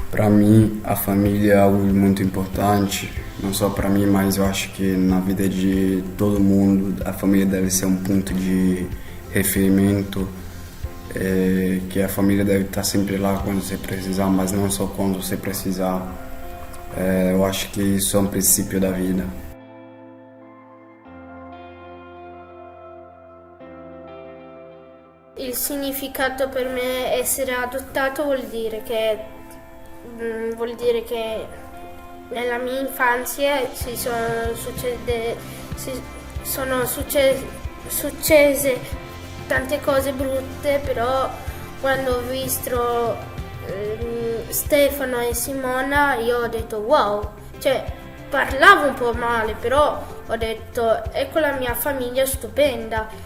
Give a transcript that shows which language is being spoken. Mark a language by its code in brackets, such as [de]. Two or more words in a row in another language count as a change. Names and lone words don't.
[pt] mim, a família é algo muito importante, não só para mim, mas eu acho que na vida de todo mundo a família deve ser um ponto de referimento, que a família deve estar sempre lá quando você precisar, mas não só quando você precisar. Eu acho que isso é um princípio da vida. [it] Il significato per me essere adottato vuol dire che nella mia infanzia sono successe tante cose brutte, però quando ho visto Stefano e Simona io ho detto wow, cioè parlavo un po' male, però ho detto ecco la mia famiglia stupenda.